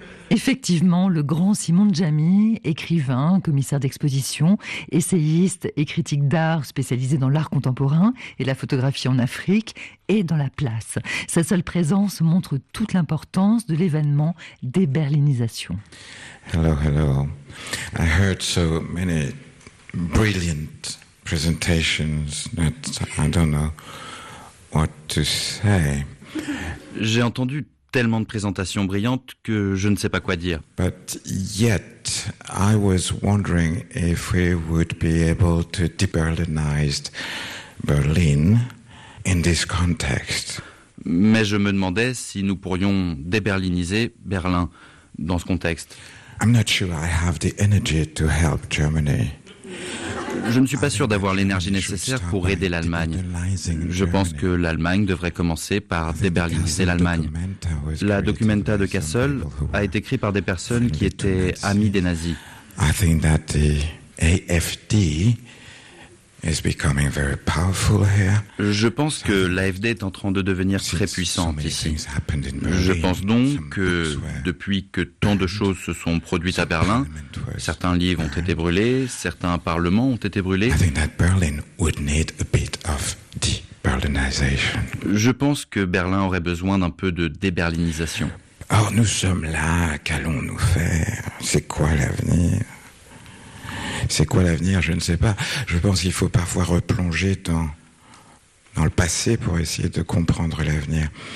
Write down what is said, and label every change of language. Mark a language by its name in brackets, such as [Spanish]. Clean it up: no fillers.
[French] Effectivement, le grand Simon Jamy, écrivain, commissaire d'exposition, essayiste et critique d'art spécialisé dans l'art contemporain et la photographie en Afrique, est dans la place. Sa seule présence montre toute l'importance de l'événement des berlinisations. [English] Hello, hello. I heard so many brilliant presentations that I don't know what to say. [French] J'ai entendu tellement de présentations brillantes que je ne sais pas quoi dire. [English] But yet, I was wondering if we would be able to de-Berlinize Berlin in this context. [French] Mais je me demandais si nous pourrions de-Berliniser Berlin dans ce contexte. [English] I'm not sure I have the energy to help Germany. [French] Je ne suis pas sûr d'avoir l'énergie nécessaire pour aider l'Allemagne. Je pense que l'Allemagne devrait commencer par déberliniser l'Allemagne. La Documenta de Kassel a été écrite par des personnes qui étaient amies des nazis. [English] I think that the AFD is becoming very powerful here. [French] Je pense que l'AFD est en train de devenir très puissante ici. Je pense donc que depuis que tant de choses se sont produites à Berlin, certains livres ont été brûlés, certains parlements ont été brûlés. [English] I think that Berlin would need a bit of de-Berlinization. [French] Je pense que Berlin aurait besoin d'un peu de déberlinisation. Or, nous sommes là, qu'allons-nous faire? C'est quoi l'avenir? C'est quoi l'avenir? Je ne sais pas. Je pense qu'il faut parfois replonger dans le passé pour essayer de comprendre l'avenir.